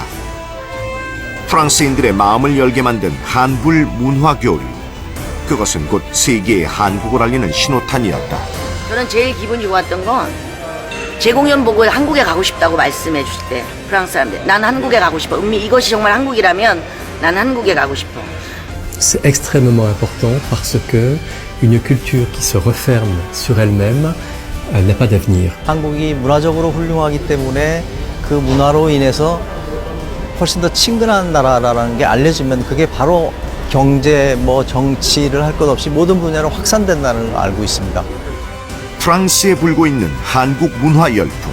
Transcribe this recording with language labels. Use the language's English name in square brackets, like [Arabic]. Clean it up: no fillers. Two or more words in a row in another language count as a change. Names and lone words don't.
[Korean] 프랑스인들의 마음을 열게 만든 한불 문화 교류. 그것은 곧 세계에 한국을 알리는 신호탄이었다. 저는 제일 기분이 좋았던 건 제 공연 보고 한국에 가고 싶다고 말씀해 주실 때 프랑스 사람들 난 한국에 가고 싶어. 은미 이것이 정말 한국이라면 난 한국에 가고 싶어. [French] C'est extrêmement important parce que une culture qui se referme sur elle-même n'a pas d'avenir. [Korean] 한국이 문화적으로 훌륭하기 때문에 그 문화로 인해서 훨씬 더 친근한 나라라는 게 알려지면 그게 바로 경제, 정치를 할 것 없이 모든 분야로 확산된다는 걸 알고 있습니다. 프랑스에 불고 있는 한국 문화 열풍.